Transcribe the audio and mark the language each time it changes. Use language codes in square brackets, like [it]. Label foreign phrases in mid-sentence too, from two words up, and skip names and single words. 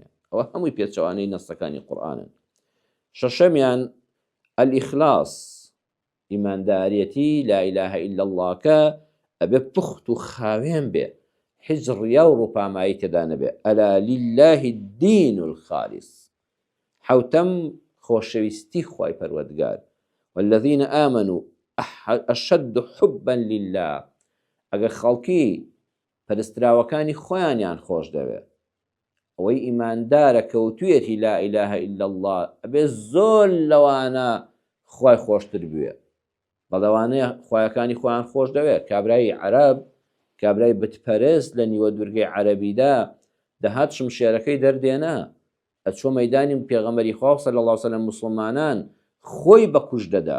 [ckb] ئەوە هەمووی پێچەوانەی نەستەکانی قورئانن. شەشەمیان الئیخلاس، ئیماندارێتی [ar] لا ئیلاهە ئیلا اللهکە [ckb] ئەبێ پوخت و خاوێن بێ، هیچ ڕیا و ڕووپامایی تێدا نەبێ. [ar] ئەلا لله الدین الخالص. [ckb] حوتەم خۆشەویستی خوای پەروەردگار، [ar] والذین آمنوا أشد حبا لله. [ckb] ئەگەر خەڵکی پەرستراوەکانی خۆیانیان خۆش دەوێ، ئەوەی ئیماندارە کەوتوویەتی [ar] لا ئیلاهە ئیلا الله [ckb] ئەبێ زۆر لەوانە خوای خۆشتر بوێ، بەڵەوانەیە خوایەکانی خۆیان خۆش دەوێت. کابرای عەرەب، کابرای بتپەرست لە نیوە دوورگەی عەرەبیدا دەهات شمشێرەکەی دەردێنا ئەچۆ مەیدانی پێغەمبەری خوا [ar] صلی الله علیه وسلم [ckb] مسلمانان خۆی بەکوژ دەدا.